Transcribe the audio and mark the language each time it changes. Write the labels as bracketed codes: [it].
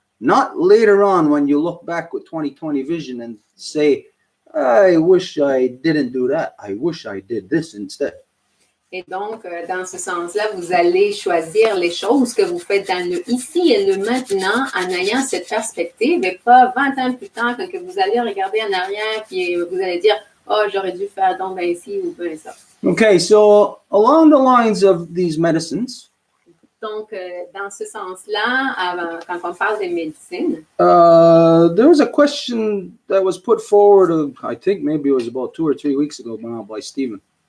[en] Not later on when you look back with 20/20 vision and say, I wish I didn't do that. I wish I did this instead. [fr] Et donc, dans ce sens-là, vous allez choisir les choses que vous faites dans le ici et le maintenant en ayant cette perspective et pas 20 ans plus tard quand que vous allez regarder en arrière puis vous allez dire, oh, j'aurais dû faire donc ben ici ou ben ça. [en] Okay, so along the lines of these medicines, [fr] Donc, dans ce sens-là, quand on parle des médecines, [en] there was a question that was put forward, I think maybe it was about 2 or 3 weeks ago now by Stephen.